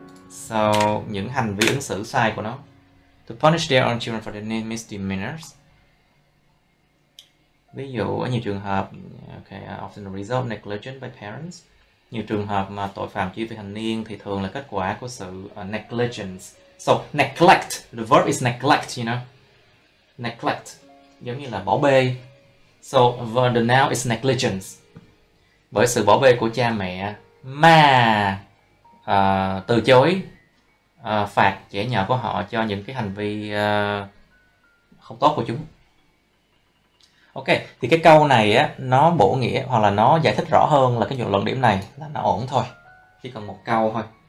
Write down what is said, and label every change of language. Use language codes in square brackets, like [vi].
[vi] So, những hành vi ứng xử sai của nó. [en] To punish their own children for their misdemeanors. [vi] Ví dụ ở nhiều trường hợp, [en] often a result of negligence by parents. [vi] Nhiều trường hợp mà tội phạm chỉ vị thành niên thì thường là kết quả của sự negligence. [en] So, neglect, the verb is neglect, you know. [vi] Neglect, giống như là bỏ bê. [en] So, the noun is negligence. [vi] Bởi sự bỏ bê của cha mẹ mà từ chối phạt trẻ nhỏ của họ cho những cái hành vi không tốt của chúng. Ok, thì cái câu này á, nó bổ nghĩa hoặc là nó giải thích rõ hơn là cái luận điểm này là nó ổn thôi. Chỉ cần một câu thôi.